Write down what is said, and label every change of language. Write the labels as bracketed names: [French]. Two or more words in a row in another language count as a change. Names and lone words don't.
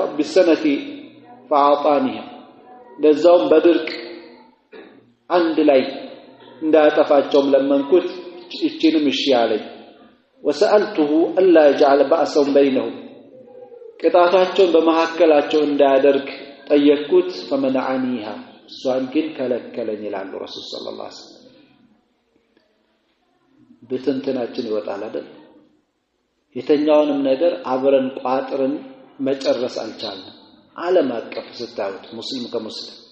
[Arabic] بالسنة فأعطانيها [Amharic] ለዛውም በድርቅ አንድ ላይ እንዳያጠፋቸው ለመንኩት እቺንም እሺ አለኝ [Arabic] وسألته ألا يجعل بأسهم بينهم [Amharic] ቅጣታቸውን በመሐከላቸው እንዳያደርግ ጠየቅኩት فمنعنيها እሷን ግን ከለከለኝ ይላሉ ረሱል [Arabic] صلى الله عليه وسلم [Amharic] በትንተናችን ይወጣል አይደል የተኛውንም ነገር አብረን ቋጥረን መጨረስ አልቻልንም ዓለም አቀፍ ስታዩት ሙስሊም ከሙስሊም